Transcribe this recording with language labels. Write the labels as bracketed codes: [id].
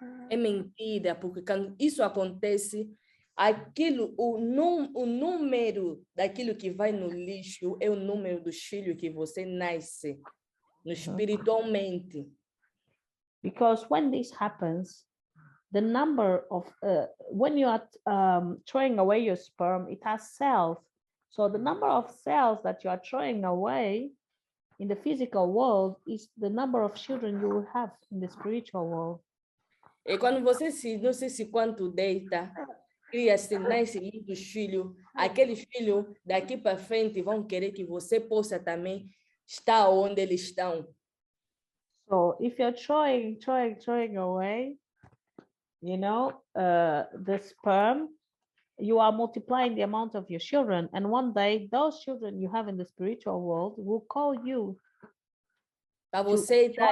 [pt] É mentira, porque quando isso acontece, aquilo, o número daquilo que vai no lixo é o número dos filhos que você nasce no espiritualmente. [en] Because when this happens, the number of, when you are throwing away your sperm, it has cells. So the number of cells that you are throwing away in the physical world is the number of children you will have in the spiritual world. [pt] E quando você não sei se quanto deita, cria-se, nasce muitos filhos, aqueles filhos daqui para frente vão querer que você possa também estar onde eles estão. [en] So if you're throwing away, you know, the sperm, you are multiplying the amount of your children. And one day, those children you have in the spiritual world will call you [pt] Para [en] to [pt] você estar